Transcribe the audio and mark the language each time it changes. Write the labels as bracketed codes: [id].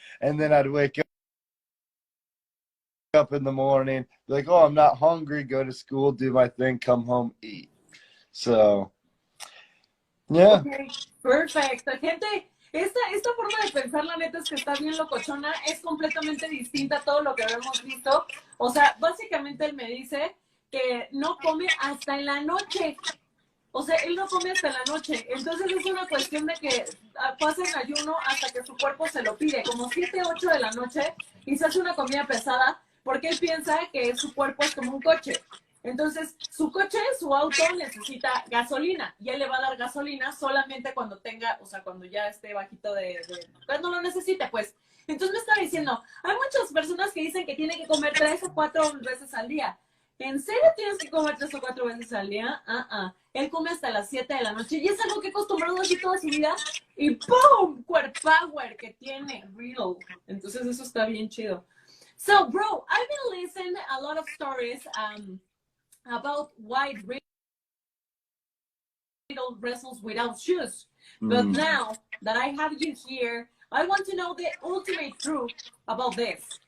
[en] And then I'd wake up in the morning, be like, oh, I'm not hungry, go to school, do my thing, come home, eat. So, yeah. Okay. Perfect. Gente, [es] Esta forma de pensar, la neta, es que está bien locochona, es completamente distinta a todo lo que habíamos visto. O sea, básicamente él me dice que no come hasta en la noche. O sea, él no come hasta la noche. Entonces es una cuestión de que pasa en ayuno hasta que su cuerpo se lo pide, como 7, 8 de la noche, y se hace una comida pesada, porque él piensa que su cuerpo es como un coche. Entonces, su coche, su auto necesita gasolina, y él le va a dar gasolina solamente cuando tenga, o sea, cuando ya esté bajito cuando lo necesite, pues. Entonces me estaba diciendo, hay muchas personas que dicen que tienen que comer 3 o 4 veces al día. ¿En serio tienes que comer 3 o 4 veces al día? Él come hasta las 7 de la noche y es algo que ha acostumbrado así toda su vida. Y ¡pum! Core Power que tiene Riddle. Entonces eso está bien chido. [en] So, bro, I've been listening a lot of stories about why Riddle wrestles without shoes. But now that I have you here, I want to know the ultimate truth about this.